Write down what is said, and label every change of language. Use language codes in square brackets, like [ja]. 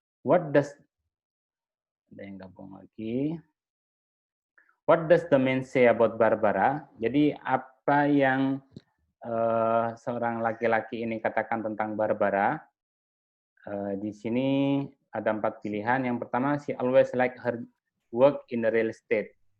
[en] What does, [id] ada yang gabung lagi. [en] What does the man say about Barbara? [id] Jadi apa yang seorang laki-laki ini katakan tentang Barbara? Di sini ada 4 pilihan. Yang pertama, [en] she always like her work in the real estate.